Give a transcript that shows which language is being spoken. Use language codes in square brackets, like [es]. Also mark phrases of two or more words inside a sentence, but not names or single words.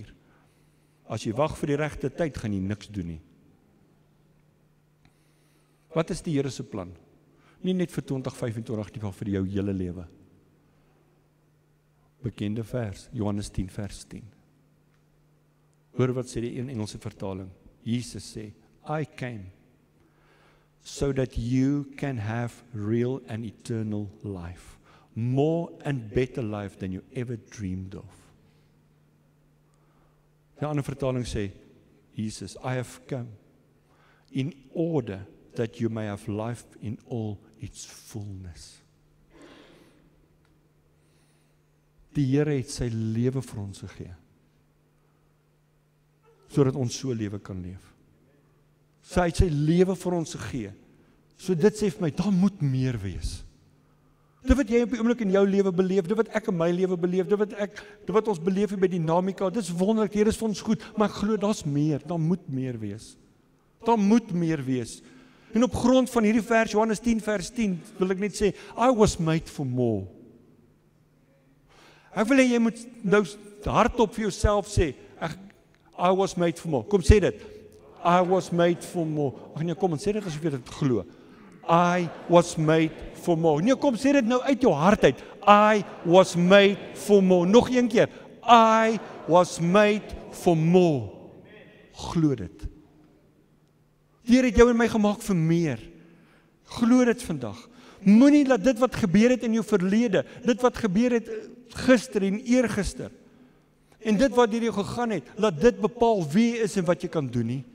[af] As jy wag vir die regte tyd, gaan jy niks doen nie. Wat is die Here se plan? Nie net vir 2025 nie, maar vir jou hele lewe. Bekende vers, Johannes 10 vers 10. Hoor wat sê die een Engelse vertaling. Jesus sê, [en] I came so that you can have real and eternal life. More and better life than you ever dreamed of. [af] Die ander vertaling sê, Jesus, [en] I have come in order that you may have life in all its fullness. [af] Die Here het sy lewe vir ons gegee, sodat ons so lewe kan leef. Sy het sy lewe vir ons gegee, so dit sê vir my, daar moet meer wees. Dit wat jy op die oomblik in jou lewe beleef, dit wat ek in my lewe beleef, dit wat ons beleef by Dynamica, dit is wonderlik, hier is vir ons goed, maar ek glo daar's meer, daar moet meer wees. Daar moet meer wees. En op grond van hierdie vers, Johannes 10 vers 10, wil ek net sê, [en] I was made for more. [af] Ek wil hê jy moet nou hardop vir jouself sê, [en] I was made for more. [af] Kom sê dit. [en] I was made for more. [af] Ag nee, kom en sê dit asof jy dit glo. [en] I was made for more. [af] Nee, kom sê dit nou uit jou hart uit. [en] I was made for more. [af] Nog een keer. [en] I was made for more. [af] Glo dit. Die Here het jou en my gemaak vir meer. Glo dit vandag. Moenie laat dit wat gebeur het in jou verlede, dit wat gebeur het gister en eergister, en dit wat deur jou gegaan het, laat dit bepaal wie jy is en wat jy kan doen nie.